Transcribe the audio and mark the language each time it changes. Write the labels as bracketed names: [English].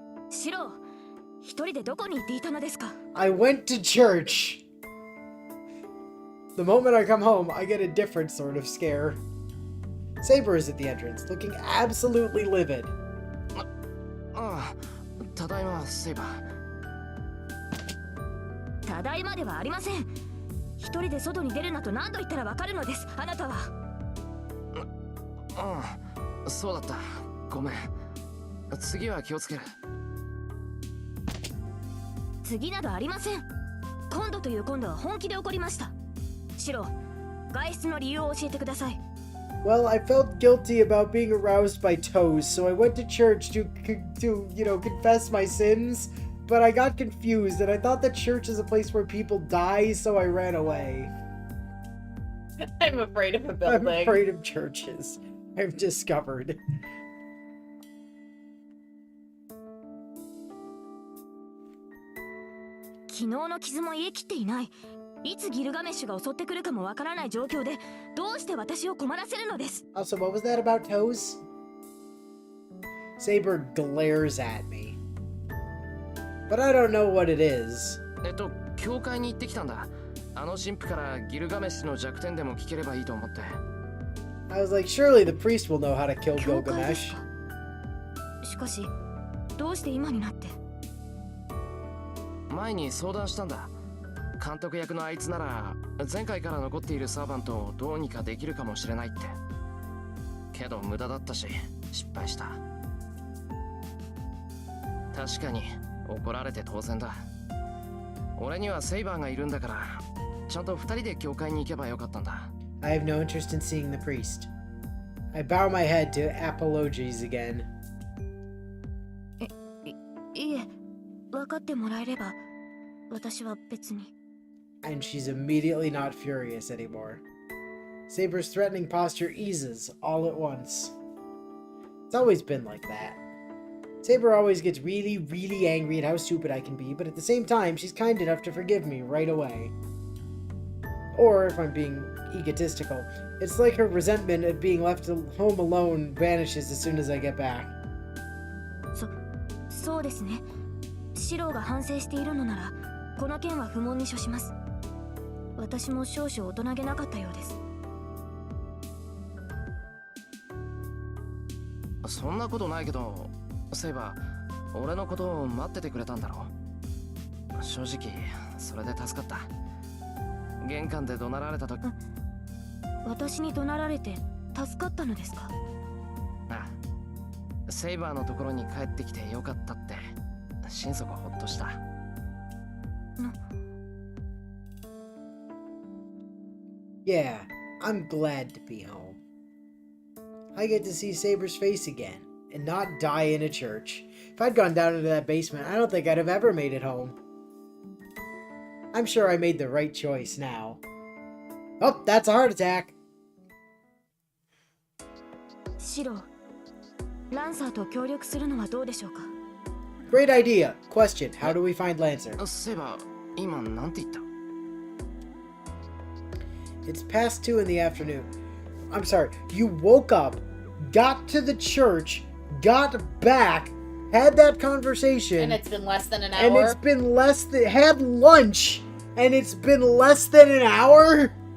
[Japanese] Shiro, 一人でどこに行っていたのですか? [English] I went to church. The moment I come home, I get a different sort of scare. Saber is at the entrance, looking absolutely livid. [Japanese] ああ、ただいま、セイバー。ただいまではありません。一人で外に出るなと何度言ったらわかるのです、あなたは。うん、そうだった。ごめん。次は気をつける。次などありません。今度という今度は本気で怒りました。シロ、外出の理由を教えてください。 [English] Well, I felt guilty about being aroused by toes, so I went to church to confess my sins. But I got confused, and I thought that church is a place where people die, so I ran away. I'm afraid of a I'm building. afraid of churches. I've discovered. [Japanese] 昨日の傷も癒えきっていない。いつギルガメッシュが襲ってくるかもわからない状況で、どうして私を困らせるのです。 [English] Also, what was that about toes? Saber glares at me. But I don't know what it is. [Japanese] 教会に行ってきたんだ。あの神父からギルガメッシュの弱点でも聞ければいいと思って。 [English] I was like, surely the priest will know how to kill [Japanese] 教会です [English] Gilgamesh. [Japanese] か。しかし、どうして今になって。前に相談したんだ。監督役のあいつなら前回から残っているサーバントをどうにかできるかもしれないって。けど無駄だったし失敗した。確かに怒られて当然だ。俺にはセイバーがいるんだからちゃんと二人で教会に行けばよかったんだ。 [English] I have no interest in seeing the priest. I bow my head to apologies again. [Japanese] いえ、分かってもらえれば、私は別に。 [English] And she's immediately not furious anymore. Saber's threatening posture eases all at once. It's always been like that. Saber always gets really, really angry at how stupid I can be, but at the same time, she's kind enough to forgive me right away. Or, if I'm being egotistical, it's like her resentment at being left home alone vanishes as soon as I get back. [Japanese] そうですね。シローが反省しているのなら、この件は不問に処します。私も少々大人げなかったようです。そんなことないけど、セイバー、俺のことを待っててくれたんだろ。正直、それで助かった。玄関で怒鳴られた時、私に怒鳴られて助かったのですか？ああ、セイバーのところに帰ってきてよかったって心底ほっとした。 [English] Yeah, I'm glad to be home. I get to see Saber's face again, and not die in a church. If I'd gone down into that basement, I don't think I'd have ever made it home. I'm sure I made the right choice now. Oh, that's a heart attack. [Japanese] シロー、ランサーと協力するのはどうでしょうか？ [English] Great idea. Question, how do we find Lancer? [Japanese] セイバー、今なんて言った？ [English] It's past 2 in the afternoon. I'm sorry, you woke up, got to the church, got back, had that conversation. And it's been less than an And hour. it's been less than... Had lunch, and it's been less than an hour?